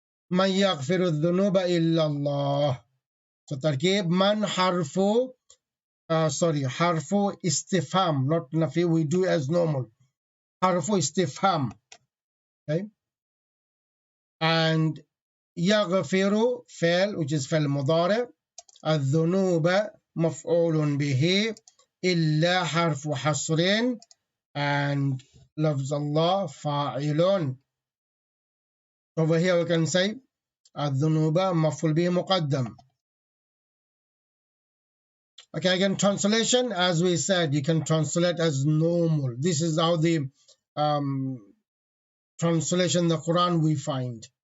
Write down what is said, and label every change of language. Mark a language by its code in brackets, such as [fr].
[ar] Man yaghfiru dhunuba illa Allah. So tarkib man harfu [en] sorry, harfu istifham, not nafi. We do as normal. [ar] Harfu istifham. Okay. [en] And yaghfiru fail, which is fail mudari. [ar] الذنوب مفعول به إلا حرف حصر and لفظ الله فاعل. [en] Over here we can say الذنوب مفعول به مقدم. Okay, again, translation, as we said, you can translate as normal. This is how the translation the Quran we find.